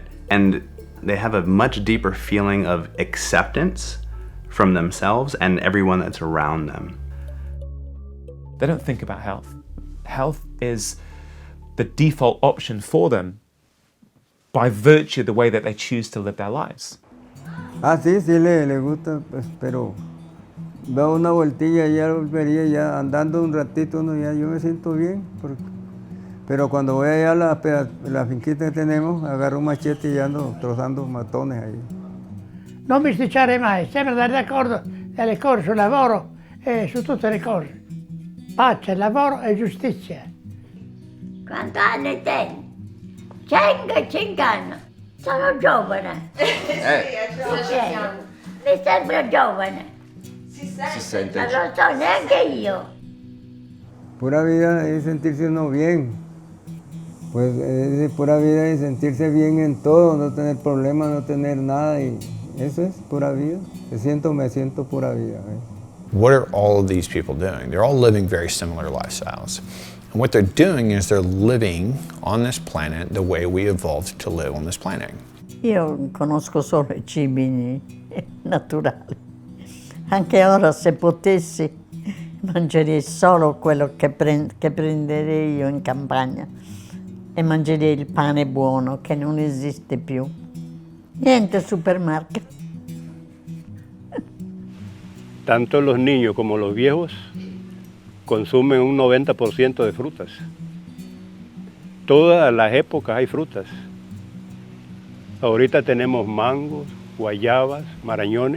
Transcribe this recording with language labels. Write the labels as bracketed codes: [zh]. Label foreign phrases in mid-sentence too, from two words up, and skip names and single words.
[en] And they have a much deeper feeling of acceptance from themselves and everyone that's around them. They don't think about health. Health is the default option for them by virtue of the way that they choose to live their lives. [es] Sí, sí le gusta, pues, pero da una vueltilla y ya volvería, ya andando un ratito, ¿no? Ya yo me siento bien, pero cuando voy allá a la finquita que tenemos, agarro un machete y ando trozando matones ahí. [it] Non bisticciare mai, sempre andare d'accordo nelle cose sul lavoro e su tutte le cose. Pace, lavoro e giustizia. Quanti anni tieni? 105 anni. Sono giovane. Mi sembra giovane. Si sente. Non lo so neanche io. [es] Pura vida es sentirse uno bien. Pues es pura vida es sentirse bien en todo, no tener problemas, no tener nada. Y eso es pura vida. Me siento pura vida. [en] What are all of these people doing? They're all living very similar lifestyles. And what they're doing is they're living on this planet the way we evolved to live on this planet. [it] Io conosco solo I cibi naturali. Anche ora, se potessi, mangerei solo quello che prenderei io in campagna e mangerei il pane buono che non esiste più. Niente supermercado. [es] Tanto los niños como los viejos consumen un 90% de frutas. Todas las épocas hay frutas. Ahorita tenemos mangos, guayabas, marañones.